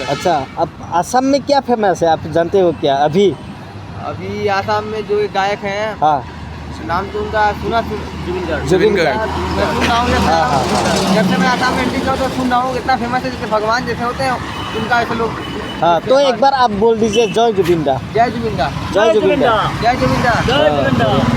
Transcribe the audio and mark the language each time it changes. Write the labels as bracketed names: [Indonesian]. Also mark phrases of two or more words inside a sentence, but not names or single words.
[Hindi] अच्छा अब असम में क्या फेमस है आप जानते हो क्या? अभी आसाम में जो एक गायक हैं नाम तो उनका सुना जुबिन गार्ड मैं सुन रहा हूँ जब से मैं आसाम में एंट्री किया तो सुन रहा हूँ इतना फेमस है जैसे भगवान जैसे होते हैं उनका ऐसे लोग। हाँ तो एक बार आप बोल दीजिए जय जुबिन दा जय जुबिन दा जय जुबिन दा जय जुबिन दा जय जुबिन दा।